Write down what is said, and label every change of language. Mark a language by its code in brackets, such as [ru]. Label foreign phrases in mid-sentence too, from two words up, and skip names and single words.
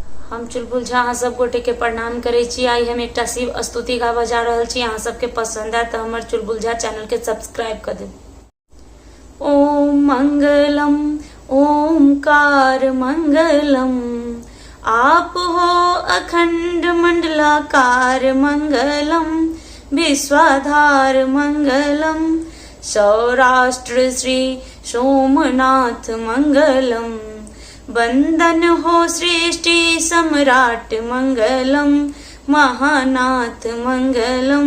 [mai] हम चुलबुल झा अहाँ सब गोटे के प्रणाम करे छी। आई हम एक शिव स्तुति गावा जा रहल छी। अहाँ सबके पसंद है तो हमर चुलबुल झा चैनल के सब्सक्राइब कर देब। [gu] ઓમ મંગલમ ઓમકાર મંગલમ, આપ હો અખંડ મંડલાકાર મંગલમ, વિશ્વાધાર મંગલમ, સૌરાષ્ટ્ર શ્રી સોમનાથ મંગલમ, વંદન હો સૃષ્ટિ સમ્રાટ મંગલમ, મહાનાથ મંગલમ।